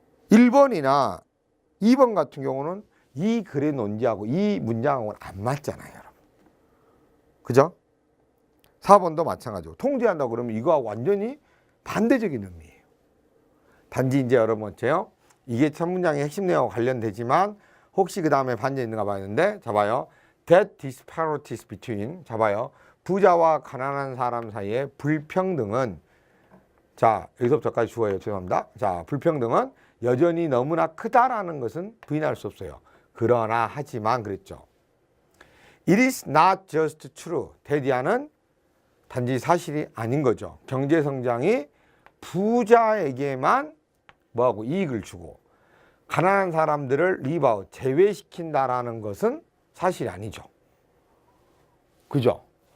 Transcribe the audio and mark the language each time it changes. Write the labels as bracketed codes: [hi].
[ko] 1번이나 2번 같은 경우는 이 글의 논지하고 이 문장하고는 안 맞잖아요, 여러분. 그죠? 4번도 마찬가지고 통제한다고 그러면 이거하고 완전히 반대적인 의미예요. 단지 이제 여러분 어째요? 이게 첫 문장의 핵심 내용과 관련되지만 혹시 그 다음에 반대 있는가 봐야되는데, 자 봐요. [en] That disparities between, [ko] 자 봐요. 부자와 가난한 사람 사이의 불평등은, 자 여기서부터까지 주어요. 죄송합니다. 자, 불평등은 여전히 너무나 크다라는 것은 부인할 수 없어요. 그러나 하지만 그랬죠. [en] It is not just true. [ko] 대디아는 단지 사실이 아닌 거죠. 경제 성장이 부자에게만 뭐하고 이익을 주고 가난한 사람들을 리바웃 제외시킨다라는 것은 사실이 아니죠. 그죠?